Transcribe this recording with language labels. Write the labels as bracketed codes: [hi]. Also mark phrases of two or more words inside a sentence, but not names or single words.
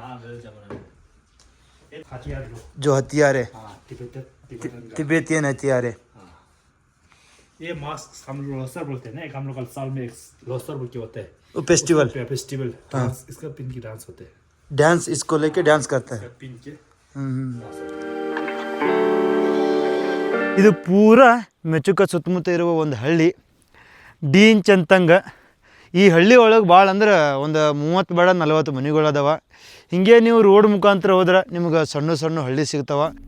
[hi] हाँ, मेरे जमाने में ये हथियार जो हथियार है, हाँ, तिब्बतन का. तिब्बतियन हथियार है. ये मास्क हम लोग लोसर बोलते हैं ना. एक हम लोग साल में एक लोसर बोल के होता है वो फेस्टिवल फेस्टिवल. डांस इसका पिन की डांस होते हैं. डांस इसको लेके डांस करता है. पिन के [kn] ಇದು ಪೂರ ಮೆಚುಕ ಸುತ್ತಮುತ್ತ ಇರುವ ಒಂದು ಹಳ್ಳಿ ಡಿ ಇಂಚ್ ಅಂತಂಗ. ಈ ಹಳ್ಳಿ ಒಳಗೆ ಭಾಳ ಅಂದ್ರೆ ಒಂದು 30 ಬೇಡ 40 ಮನೆಗಳು ಅದಾವ. ಹಿಂಗೆ ನೀವು ರೋಡ್ ಮುಖಾಂತರ ಹೋದ್ರೆ ನಿಮ್ಗೆ ಸಣ್ಣ ಸಣ್ಣ ಹಳ್ಳಿ ಸಿಗ್ತಾವ.